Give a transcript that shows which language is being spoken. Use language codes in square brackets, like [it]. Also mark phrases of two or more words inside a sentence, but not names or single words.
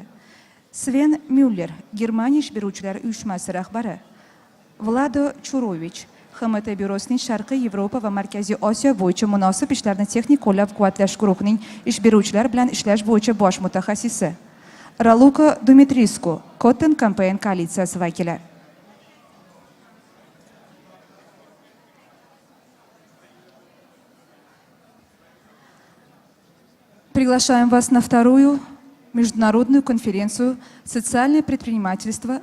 [uz] Sven Müller, Germaniya ish beruvchilar uyushmasi rahbari. Vlado Churovich, XMT bürosining Sharqiy Yevropa va Markaziy Osiyo bo'yicha munosib ishlarni texnik qo'llab-quvvatlash guruhining ish beruvchilar bilan ishlash bo'yicha bosh mutaxassisi. Raluka Dumitrescu, Cotton Campaign koalitsiyasi vakili. [ru] Приглашаем вас на вторую международную конференцию «Социальное предпринимательство.